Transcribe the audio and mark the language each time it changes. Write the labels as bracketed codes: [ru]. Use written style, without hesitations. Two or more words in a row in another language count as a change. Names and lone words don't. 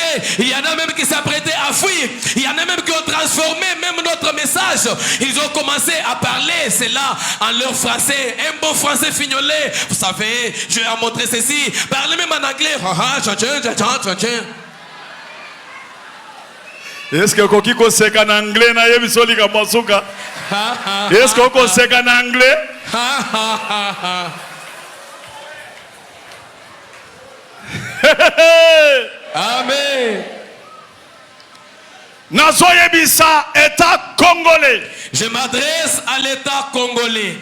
[fr] Il y en a même qui s'apprêtaient à fuir. Il y en a même qui ont transformé même notre message. Ils ont commencé à parler cela en leur français, un bon français fignolé. Vous savez, Dieu a montré ceci. Parlez même en anglais. Est-ce que [ln] kokiko seka na anglais na yebisoli ka masuka? [fr] Est-ce que [ln] kokiko seka na anglais? Amen. Nazoyebisa [fr] État congolais. Je m'adresse à l'État congolais.